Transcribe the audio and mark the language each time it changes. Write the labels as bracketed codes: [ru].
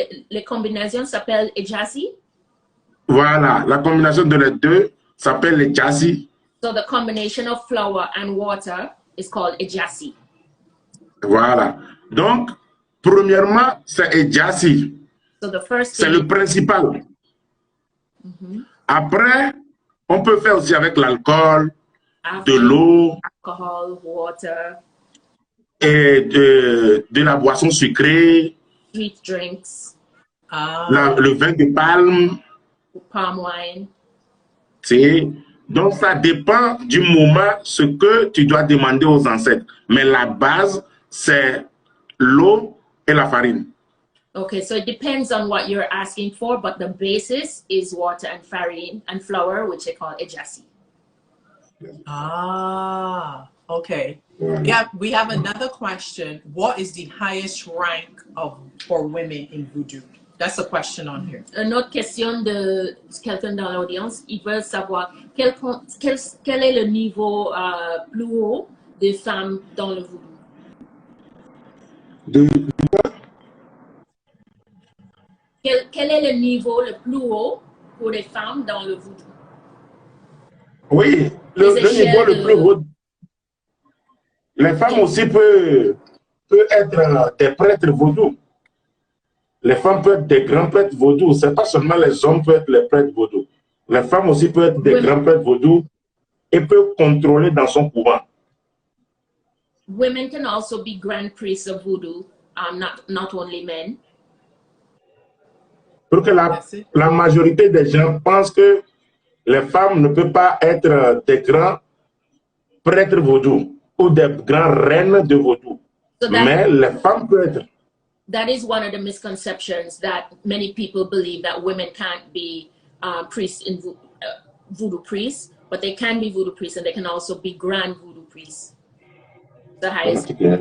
[fr] Les combinaisons s'appellent ejassi. Voilà, la combinaison de les deux s'appelle ejassi. [en] So the combination of flour and water is called ejassi. [fr] Voilà. Donc, premièrement, c'est ejassi. [en] So the first [fr] c'est le principal. Après, on peut faire aussi avec l'alcool, de l'eau, [en] alcohol, water, [fr] et de la boisson sucrée, [en] sweet drinks, [fr] le vin de palme. [en] palm wine. [fr] Donc, ça dépend du moment ce que tu dois demander aux ancêtres. Mais la base, c'est l'eau et la farine. [en] Okay, so it depends on what you're asking for, but the basis is water and farine and flour, which they call ejassi. Ah, okay. Yeah, we have another question. What is the highest rank for women in Voodoo? That's a question on here. [fr] Une autre question de quelqu'un dans l'audience, ils veulent savoir quel est le niveau plus haut des femmes dans le Voodoo. Quel est le niveau le plus haut pour les femmes dans le Voodoo? Oui, le niveau le plus haut. Les femmes aussi peuvent être des prêtres vaudous. Les femmes peuvent être des grands prêtres vaudous. Ce n'est pas seulement les hommes peuvent être les prêtres vaudous. Les femmes aussi peuvent être des grands prêtres vaudous et peuvent contrôler dans son couvent. [en] Women can also be grand priests of Voodoo, not only men. [fr] Pour que la majorité des gens pensent que les femmes ne peuvent pas être des grands prêtres vaudous ou des grands reines de vaudou. Mais les femmes peuvent être. [en] That is one of the misconceptions that many people believe, that women can't be priests in voodoo priests, but they can be voodoo priests and they can also be grand voodoo priests. The highest.